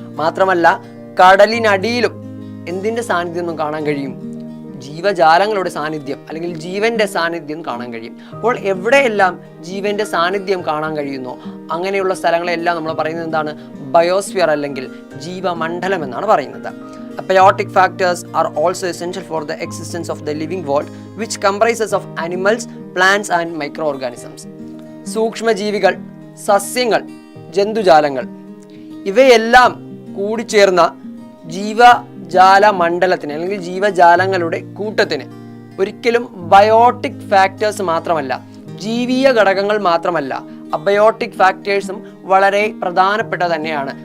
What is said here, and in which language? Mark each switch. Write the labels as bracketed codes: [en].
[ml] മാത്രമല്ല, കടലിനടിയിലും എന്തിൻ്റെ സാന്നിധ്യം കാണാൻ കഴിയും? ജീവജാലങ്ങളുടെ സാന്നിധ്യം അല്ലെങ്കിൽ ജീവന്റെ സാന്നിധ്യം കാണാൻ കഴിയും. അപ്പോൾ എവിടെയെല്ലാം ജീവന്റെ സാന്നിധ്യം കാണാൻ കഴിയുന്നോ അങ്ങനെയുള്ള സ്ഥലങ്ങളെല്ലാം നമ്മൾ പറയുന്നത് എന്താണ്? ബയോസ്ഫിയർ അല്ലെങ്കിൽ ജീവമണ്ഡലം എന്നാണ് പറയുന്നത്. [en] Abiotic factors are also essential for the existence of the living world, which comprises of animals, plants and microorganisms. [ml] സൂക്ഷ്മജീവികൾ, സസ്യങ്ങൾ, ജന്തുജാലങ്ങൾ ഇവയെല്ലാം കൂടിച്ചേർന്ന ജീവജാല മണ്ഡലത്തിന് അല്ലെങ്കിൽ ജീവജാലങ്ങളുടെ കൂട്ടത്തിന് ഒരിക്കലും ബയോട്ടിക് ഫാക്ടേഴ്സ് മാത്രമല്ല, ജീവിയ ഘടകങ്ങൾ മാത്രമല്ല, അബയോട്ടിക് ഫാക്ടേഴ്സും വളരെ പ്രധാനപ്പെട്ട തന്നെയാണ്.